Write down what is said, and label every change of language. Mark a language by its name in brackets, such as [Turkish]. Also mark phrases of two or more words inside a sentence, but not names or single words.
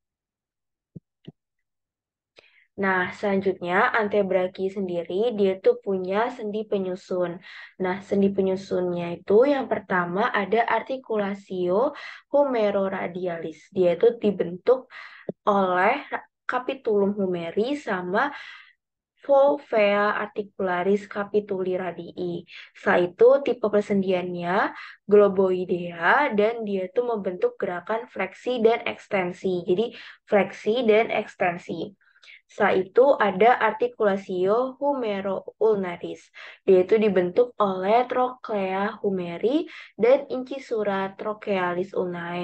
[Indonesian] Nah, selanjutnya antebraki sendiri dia tuh punya sendi penyusun. Nah, sendi penyusunnya itu yang pertama ada artikulasio humeroradialis. Dia itu dibentuk oleh [Latin] capitulum humeri sama Fovea articularis capituli radii. [Indonesian] Setelah itu tipe persendiannya globoidea dan dia tuh membentuk gerakan fleksi dan ekstensi. Jadi fleksi dan ekstensi. Setelah itu ada artikulasio humero-ulnaris. Dia itu dibentuk oleh [Latin] trochlea humeri [Indonesian] dan [Latin] incisura trochealis ulnae.